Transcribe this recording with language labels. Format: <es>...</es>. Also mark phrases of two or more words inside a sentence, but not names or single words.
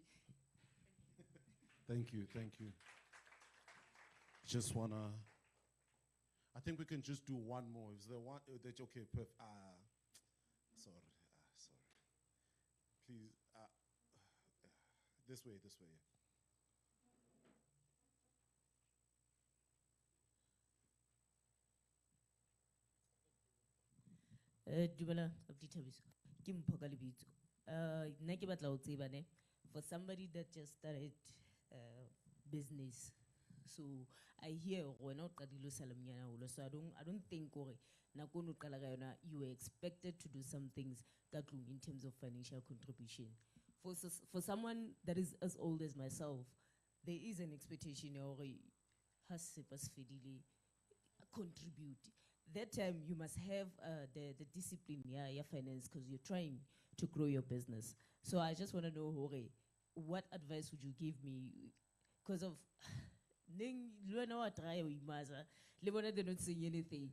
<en>Thank you, thank you. Just wanna. I think we can just do one more. Is there one? That's okay. This way, this way.</en> <st>Dumela, Abuti Thabiso. Ke Mpho ka lebitso. Nna ke batla ho tseba ne,</st> <en>for somebody that just started business. So I hear</en> <st>wena o qadile o sale monyane haholo,</st> <en>so I don't think</en> <st>hore nako eno o qala ka yona</st> <en>you were expected to do some things</en> <st>ka tlung</st> <en>in terms of financial contribution. For someone that is as old as myself, there is an expectation</en> <st>ya hore ha se pa se fedile</st> <en>contribute. That time you must have the discipline, yeah, finance, because you're trying to grow your business. So I just want to know, Hore, what advice would you give me? Because of they're not saying anything.</en>